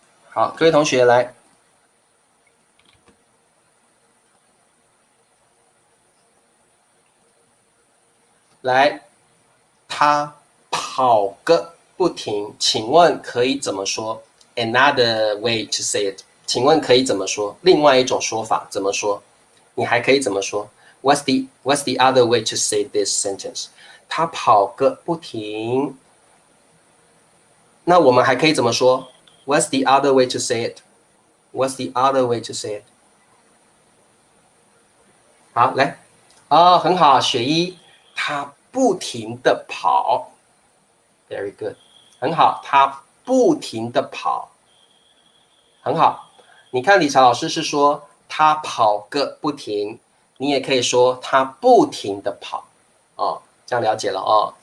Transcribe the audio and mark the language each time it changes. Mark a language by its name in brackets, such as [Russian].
[Chinese] 好，各位同学来，他跑个不停，请问可以怎么说 ？ [English] Another way to say it， [Chinese] 请问可以怎么说？另外一种说法怎么说？你还可以怎么说 ？ [English] What's the other way to say this sentence？ [Chinese] 他跑个不停。那我们还可以怎么说 [English] ？What's the other way to say it？ What's the other way to say it？ [Chinese] 好，来，哦，很好，雪一，他不停的跑 ， [English] very good， [Chinese] 很好，他不停的跑，很好。你看理查老师是说他跑个不停，你也可以说他不停的跑，哦，这样了解了哦。